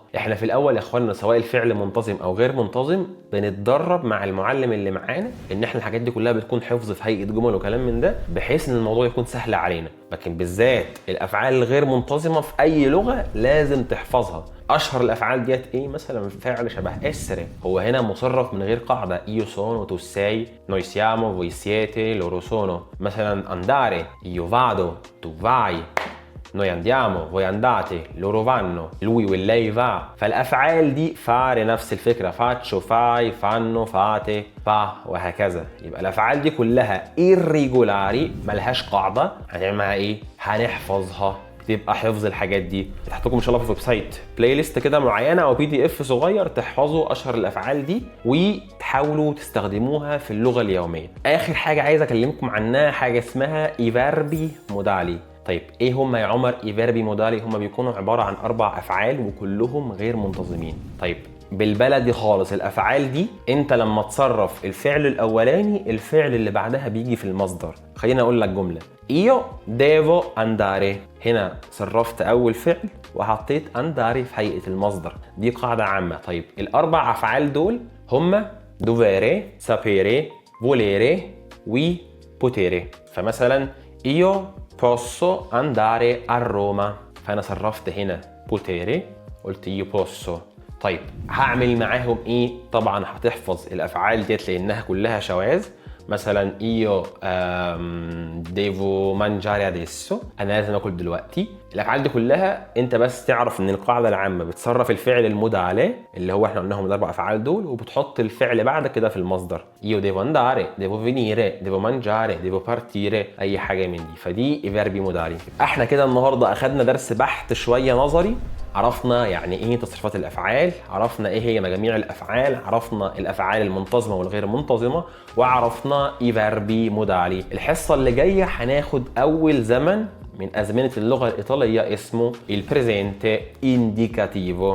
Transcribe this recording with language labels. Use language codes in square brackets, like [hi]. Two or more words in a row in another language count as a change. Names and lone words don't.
[ar] إحنا في الأول يا إخواننا سواء الفعل منتظم أو غير منتظم بنتدرب مع المعلم اللي معانا إن إحنا الحاجات دي كلها بتكون حفظ في هيئة جمل وكلام من ده، بحيث إن الموضوع يكون سهل علينا. لكن بالذات الأفعال الغير منتظمة في أي لغة لازم تحفظها. اشهر الافعال ديت مثلا فعل شبه اسري، هو هنا مصرف من غير قاعده، [it] io sono، tu sei، noi siamo، voi siete، loro sono. [ar] مثلا [it] andare، io vado، tu vai، noi andiamo، voi andate، loro vanno، lui والlei va. [ar] فالافعال دي fare نفس الفكره، [it] faccio، fai، fanno، fate، fa، [ar] وهكذا. يبقى الافعال دي كلها irregolari ملهاش قاعده، هنعملها هنحفظها. تبقى حفظ الحاجات دي تحت لكم ان شاء الله في [en] the web site play list [ar] كده معينه او PDF صغير تحفظوا اشهر الافعال دي وتحاولوا تستخدموها في اللغه اليوميه. اخر حاجه عايز اكلمكم عنها حاجه اسمها [it] i verbi modali. [ar] طيب ايه هم يا عمر [it] i verbi modali? [ar] هم بيكونوا عباره عن 4 افعال وكلهم غير منتظمين. طيب بالبلدي خالص الافعال دي انت لما تصرف الفعل الاولاني الفعل اللي بعدها بيجي في المصدر. خليني اقول لك جمله، [it] io devo andare، [ar] هنا صرفت اول فعل وحطيت andare في هيئه المصدر، دي قاعده عامه. طيب ال4 افعال دول هم [it] dovere، sapere، volere [ar] و potere. [it] فمثلا io posso andare a Roma، [ar] فانا صرفت هنا potere قلت [it] io posso. [ar] طيب هعمل معاهم طبعا هتحفظ الافعال ديت لانها كلها شواذ. [it] مثلا io devo mangiare adesso، [ar] انا لازم اكل دلوقتي. الافعال دي كلها انت بس تعرف ان القاعده العامه بتصرف الفعل المدعى عليه اللي هو احنا قلناهم ال4 افعال دول وبتحط الفعل بعد كده في المصدر. [it] io devo andare، devo venire، devo mangiare، devo partire، [ar] اي حاجه من دي. فدي [it] verbi modali. [ar] احنا كده النهارده اخدنا درس بحث شويه نظري، عرفنا يعني تصريفات الافعال، عرفنا ايه هي مجاميع الافعال، عرفنا الافعال المنتظمه والغير منتظمه، وعرفنا [it] verbi modali. [ar] الحصه اللي جايه هناخد اول زمن من ازمنه اللغه الايطاليه اسمه [it] il presente indicativo.